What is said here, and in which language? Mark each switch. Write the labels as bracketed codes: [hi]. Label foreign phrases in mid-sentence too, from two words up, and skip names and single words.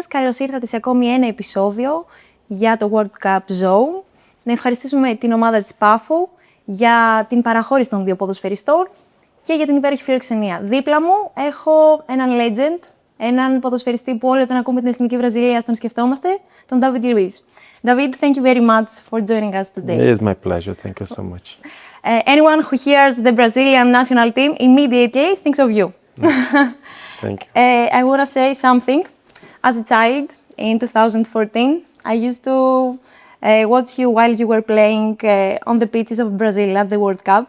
[el] Καλώς ήρθατε σε ακόμη ένα επεισόδιο για το World Cup Zone. Να ευχαριστήσουμε την ομάδα της Πάφου για την παραχώρηση των δύο ποδοσφαιριστών και για την υπέροχη φιλοξενία. Δίπλα μου έχω έναν legend, έναν ποδοσφαιριστή που όλοι όταν ακούμε την Εθνική Βραζιλία τον σκεφτόμαστε, τον Νταβίντ Λουίζ. Νταβίντ, [en] thank you very much for joining us today. It is my pleasure. Thank you so much. Anyone who hears the Brazilian national team immediately thinks of you. Thank you. I want to say something. As a child in 2014, I used to watch you while you were playing on the pitches of Brazil at the World Cup.